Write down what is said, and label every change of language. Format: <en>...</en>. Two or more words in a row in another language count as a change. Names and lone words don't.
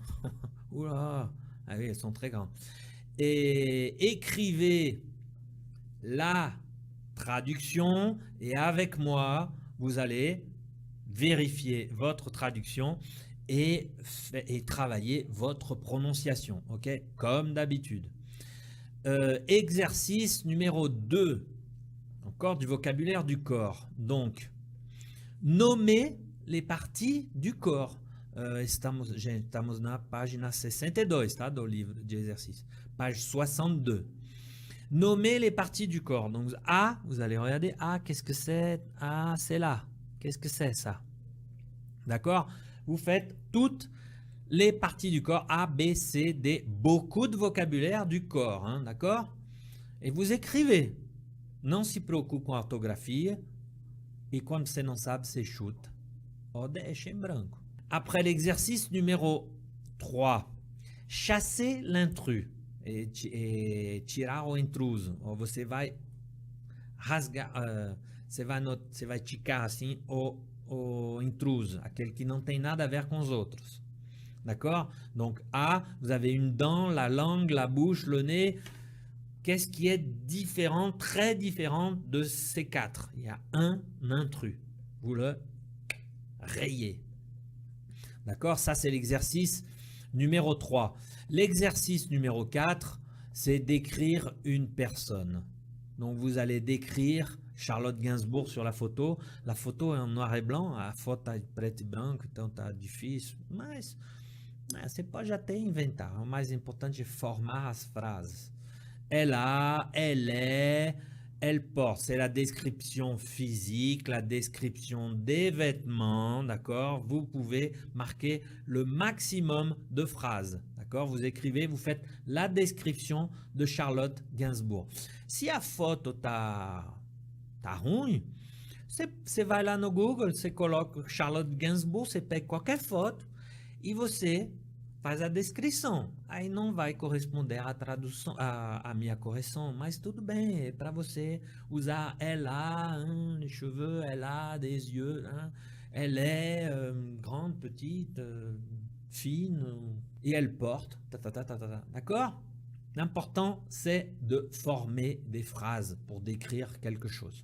<fr>Oula, ah oui, elles sont très grandes. Et écrivez la traduction et avec moi, vous allez vérifier votre traduction et travailler votre prononciation, ok, comme d'habitude. Exercice numéro 2, encore du vocabulaire du corps. Donc, nommer les parties du corps.</fr> <pt>Estamos na página 62, tá, do</pt> <fr>livre de exercice. Page 62. Nommer les parties du corps. Donc, A, vous allez regarder, A, qu'est-ce que c'est? A, c'est là. Qu'est-ce que c'est ça? D'accord? Vous faites toutes les parties du corps, A, B, C, D, beaucoup de vocabulaire du corps, hein, d'accord? Et vous écrivez.</fr> <pt>Não se preocupe com a ortografia e quando você não sabe, você chuta ou deixa em branco.</pt> <fr>Après l'exercice numéro 3, chasser l'intrus et</fr> <pt>tirar o intruso. Ou você vai rasgar, você vai ticar assim o intruso, aquele que não tem nada a ver com os outros.</pt> <fr>D'accord? Donc A, vous avez une dent, la langue, la bouche, le nez. Qu'est-ce qui est différent, très différent de ces quatre? Il y a un intrus. Vous le rayez. D'accord? Ça, c'est l'exercice numéro 3. L'exercice numéro 4, c'est d'écrire une personne. Donc, vous allez décrire Charlotte Gainsbourg sur la photo. La photo est en noir et blanc.</fr> <pt>A foto é preto e branco, então tá difícil. Mas você pode até inventar. O mais importante é formar as frases.</pt> <fr>Elle a, elle est, elle porte. C'est la description physique, la description des vêtements, d'accord? Vous pouvez marquer le maximum de phrases, d'accord? Vous écrivez, vous faites la description de Charlotte Gainsbourg.</fr> <pt>Se a foto tá ruim, você vai lá no Google, você coloca Charlotte Gainsbourg, você pega qualquer foto e você faz a descrição. Aí não vai corresponder à tradução, à minha correção, mas tudo bem, é para você usar</pt> <fr>elle a les cheveux, elle a des yeux, hein, elle est grande, petite, fine, et elle porte, d'accord? L'important, c'est de former des phrases pour décrire quelque chose.</fr>